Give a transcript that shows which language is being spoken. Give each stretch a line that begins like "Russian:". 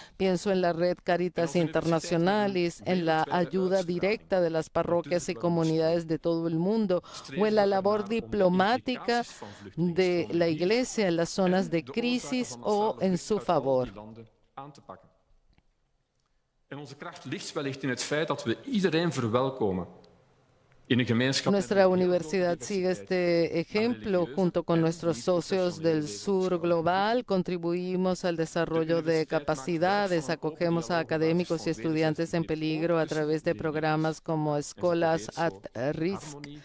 Spanish: Pienso en la red Caritas Internacionalis, en la ayuda directa de las parroquias y comunidades de todo el mundo, o en la labor diplomática de la Iglesia en las zonas de crisis o en su favor.
Dutch: Aan te pakken. En onze kracht ligt wellicht in het feit dat we iedereen verwelkomen.
Spanish: Nuestra universidad sigue este ejemplo. Junto con nuestros socios del Sur Global, contribuimos al desarrollo de capacidades, acogemos a académicos y estudiantes en peligro a través de programas como Escolas at Risk.